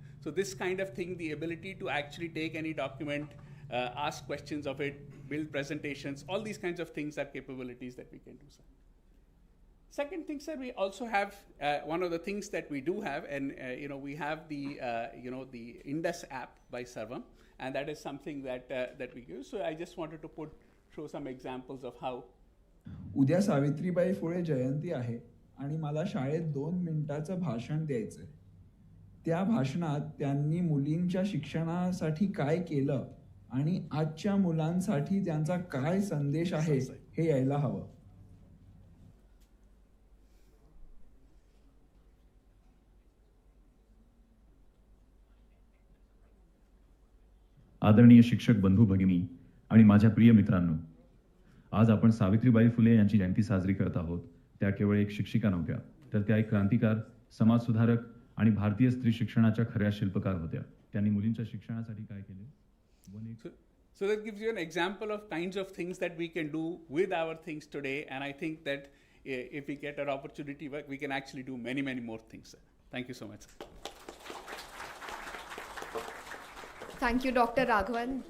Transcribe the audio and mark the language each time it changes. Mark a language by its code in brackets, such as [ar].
[en] So this kind of thing, the ability to actually take any document, ask questions of it, build presentations, all these kinds of things are capabilities that we can do, sir. Second thing, sir, we also have one of the things that we do have, and we have the the Indus app by Sarvam, and that is something that that we use. So I just wanted to show some examples of how. [mr] उद्या सावित्रीबाई फुले जयंती आहे आणि मला शाळेत 2 मिनिटाचं भाषण द्यायचंय. त्या भाषणात त्यांनी मुलींच्या शिक्षणासाठी काय केलं आणि आजच्या मुलांसाठी त्यांचा काय संदेश आहे हे यायला हवं. आदरणीय शिक्षक बंधू भगिनी आणि माझ्या प्रिय मित्रांनो, आज आपण सावित्रीबाई फुले यांची जयंती साजरी करत आहोत. त्या केवळ एक शिक्षिका नव्हत्या, तर त्या एक क्रांतिकार, समाजसुधारक आणि भारतीय स्त्री शिक्षणाच्या खऱ्या शिल्पकार होत्या. त्यांनी मुलींच्या शिक्षणासाठी काय केले? [en] So that gives you an example of kinds of things that we can do with our things today, and I think that if we get an opportunity, we can actually do many, many more things. Thank you so much. Thank you, Dr. Raghavan.